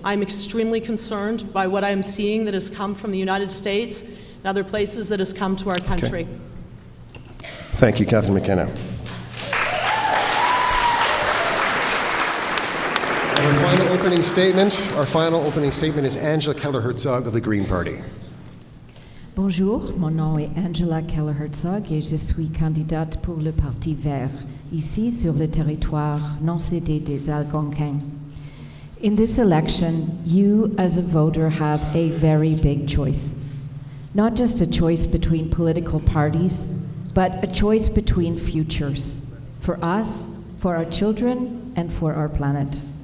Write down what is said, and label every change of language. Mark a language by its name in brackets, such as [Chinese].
[English] I'm extremely concerned by what I'm seeing that has come from the United States and other places that has come to our country. Okay. Thank you, Catherine McKenna. And our final opening statement is Angela Keller-Herzog of the Green Party. [French] Bonjour, mon nom est Angela Keller-Herzog et je suis candidate pour le Parti vert, ici sur le territoire non cédé des Algonquins. [English] In this election, you as a voter have a very big choice. Not just a choice between political parties, but a choice between futures, for us, for our children, and for our planet.